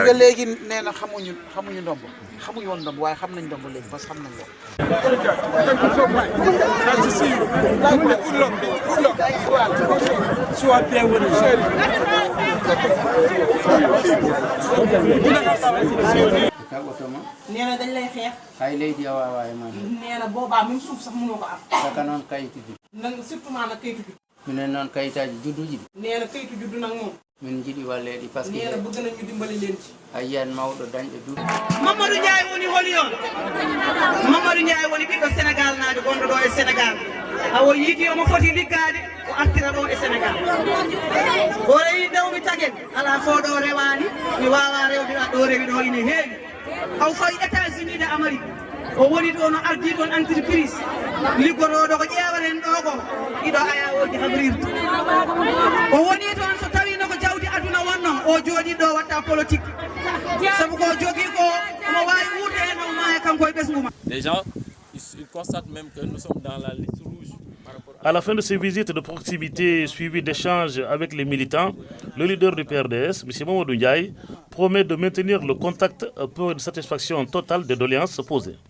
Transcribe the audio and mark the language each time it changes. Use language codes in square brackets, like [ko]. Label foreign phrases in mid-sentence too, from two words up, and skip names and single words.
[wo] xam nga léegi nee na xamuñu ndomb xamuñu woon ndomb waaye xam nañ ndomb léegi [fr] parce que [wo] xam nañ ko nee na dañ lay xeex [ff] hay leydi a waawa e man [wo] nee na boobaa même suuf sax mënoo ko am [ff] saka noon kayitu juddu nag surtout maanaam kayitu juddu minen noon kayitaji judduji ɗi [wo] nee na [ff] kayitu juddu [wo] nag moom [ff] min jiiɗi walleɗi [fr] par ce que [wo] nee na bëgg nañu dimbali leen ci [ff] a yiyan mawɗo dañɗo duuɓi Mamadou Ndiaye woni holi on Mamadou Ndiaye woni ɓiɗɗo Sénégal naajo gonɗo ɗo e Sénégal hawo yiiti omo foti liggade o artira ɗo e Sénégal o rewi dewmi tagel ala fo ɗo rewani mi wawa rewdeɗa ɗo rewi ɗo ine heewi haw fayi États-Unis de Amérique o woni ɗo no ardi ɗon entreprise liggotoɗo ko ƴewanen ɗo ko ɗiɗo ayawoji habrirde o woni toon so tawino ko jawdi aduna wonno o jooɗi ɗo watta politique sabu ko jogui ko omo wawi wuurde hen omo maya kanko e ɓesgu ma. [fr] Les gens ils constatent même que nous sommes dans la liste rouge. À la fin de ces visites de proximité suivies d'échanges avec les militants, le leader du PRDS, M. Mamadou Ndiaye, promet de maintenir le contact pour une satisfaction totale des doléances posées.